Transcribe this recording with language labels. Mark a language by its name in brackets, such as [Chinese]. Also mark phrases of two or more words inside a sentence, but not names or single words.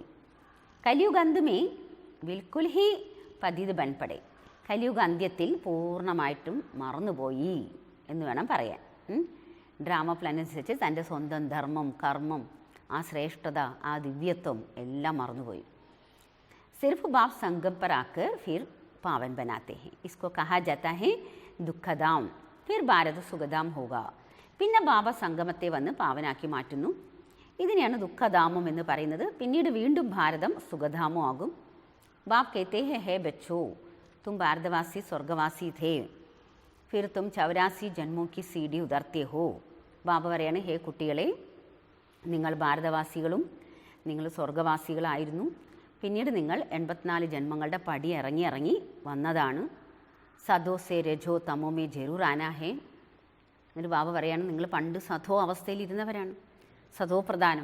[Hindi] कलियुग अंत में बिल्कुल ही पतित बन पड़े. [Malayalam] കലിയുഗ് അന്ത്യത്തിൽ പൂർണ്ണമായിട്ടും മറന്നുപോയി എന്ന് വേണം പറയാൻ. [English] drama plan [Malayalam] അനുസരിച്ച് തൻ്റെ സ്വന്തം ധർമ്മം, കർമ്മം, ആ ശ്രേഷ്ഠത, ആ ദിവ്യത്വം എല്ലാം മറന്നുപോയി. [Hindi] सिर्फ बाप संगम पर आकर फिर पावन बनाते हैं. इसको कहा जाता है ദുഃഖധാം. फिर भारत सुखधाम होगा. [Malayalam] പിന്നെ ബാബ സംഗമത്തെ വന്ന് പാവനാക്കി മാറ്റുന്നു. ഇതിനെയാണ് ദുഃഖധാമം എന്ന് പറയുന്നത്. പിന്നീട് വീണ്ടും ഭാരതം സുഖധാമം ആകും. [Hindi] ബാബ് कहते हैं हे बच्चों तुम भारतवासी स्वर्गवासी थे फिर तुम 84 ജന്മോं की सीढ़ी उतरते हो. [Malayalam] ബാബ പറയാണ്, ഹേ കുട്ടികളെ, നിങ്ങൾ ഭാരതവാസികളും നിങ്ങൾ സ്വർഗവാസികളായിരുന്നു. പിന്നീട് നിങ്ങൾ 84 ജന്മങ്ങളുടെ പടി ഇറങ്ങി വന്നതാണ്. [Hindi] सतो से रजो तमो में ज़रूर आना है. [Malayalam] എന്നിട്ട് ബാബ പറയാണ്, നിങ്ങൾ പണ്ട് സധോ അവസ്ഥയിൽ ഇരുന്നവരാണ്, സധോ പ്രധാനം.